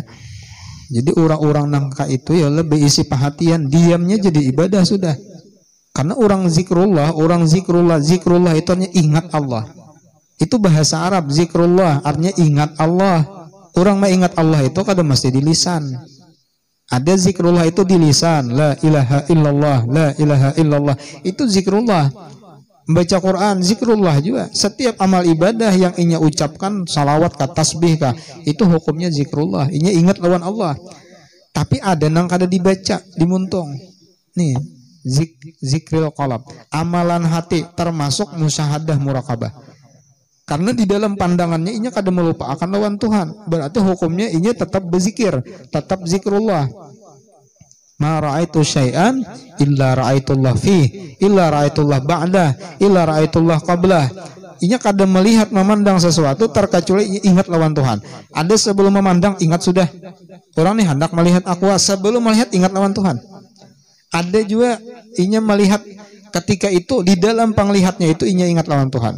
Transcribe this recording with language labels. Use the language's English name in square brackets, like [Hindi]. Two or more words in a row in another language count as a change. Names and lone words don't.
[Indonesian] Jadi orang-orang nangka itu ya lebih isi perhatian, diamnya jadi ibadah sudah. Karena orang zikrullah itu artinya ingat Allah. Itu bahasa Arab, zikrullah artinya ingat Allah. Orang mah ingat Allah itu kadang mesti di lisan. Ada zikrullah itu di lisan, [Arabic] لا إله إلا الله، لا إله إلا الله, [Indonesian] itu zikrullah. [Banjar] Membaca Quran zikrullah juga. Setiap amal ibadah yang inya ucapkan, salawat kah, tasbih kah, itu hukumnya zikrullah. Inya ingat lawan Allah. Tapi ada nang kada dibaca, dimuntung. Nih, [Arabic] ذكر القلب, [Banjar] amalan hati termasuk musyahadah muraqabah. Karena di dalam pandangannya inya kada melupakan lawan Tuhan. Berarti hukumnya inya tetap berzikir, tetap zikrullah. [Arabic] ما رأيت شيئا إلا رأيت الله فيه، إلا رأيت الله بعده، إلا رأيت الله قبله. [Banjar] Inya kada melihat memandang sesuatu terkecuali ingat lawan Tuhan. Ada sebelum memandang ingat sudah. Orang nih hendak melihat aqua, sebelum melihat ingat lawan Tuhan. Ada juga inya melihat ketika itu di dalam penglihatnya itu inya ingat lawan Tuhan.